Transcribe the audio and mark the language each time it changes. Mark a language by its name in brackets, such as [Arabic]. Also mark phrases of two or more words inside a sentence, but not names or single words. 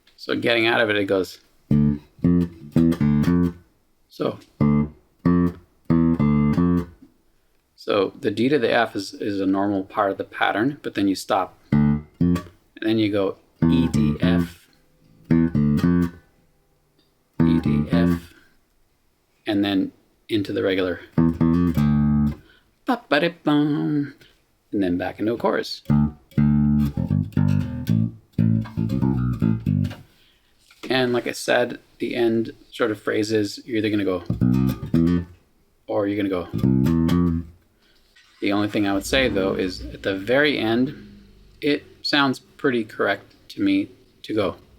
[English] So getting out of it, it goes. So the D to the F is a normal part of the pattern, but then you stop. And then you go E, D, F, E, D, F, and then into the regular. Ba-ba-da-bum, and then back into a chorus. And like I said, the end sort of phrases, you're either going to go or you're going to go. The only thing I would say, though, is at the very end, it sounds pretty correct to me to go.